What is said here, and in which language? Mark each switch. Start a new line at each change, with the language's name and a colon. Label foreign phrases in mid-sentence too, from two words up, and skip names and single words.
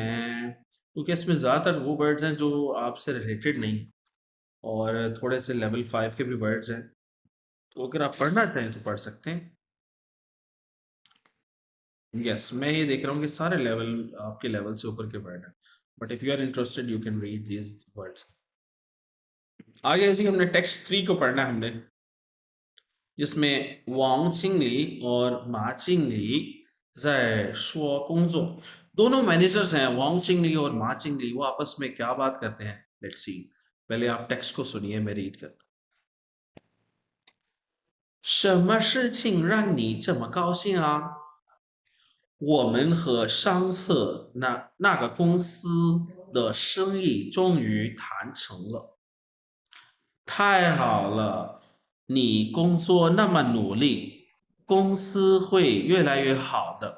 Hindi: मैं क्योंकि इसमें ज़्यादातर वो वर्ड्स हैं जो आपसे रिलेटेड नहीं, और थोड़े से लेवल 5 के भी वर्ड्स हैं, तो अगर आप पढ़ना चाहें तो पढ़ सकते हैं। यस, मैं ये देख रहा हूँ कि सारे लेवल आपके लेवल से ऊपर के वर्ड हैं,
English: but if you are interested you can read these words.
Hindi: आगे जी हमने टेक्स्ट 3 को पढ़ना है हमने, जिसमें वांग चिंगली और मा चिंगली
Chinese: 在说工作
Hindi: दोनों मैनेजर्स हैं, वांग चिंगली और मा चिंगली, वो आपस में क्या बात करते हैं?
English: let's see.
Hindi: पहले आप टेक्स्ट को सुनिए, मैं रीड करता हूँ।
Chinese: 什么事情让你这么高兴啊？我们和上次那个公司的生意终于谈成了。太好了，你工作那么努力，公司会越来越好的。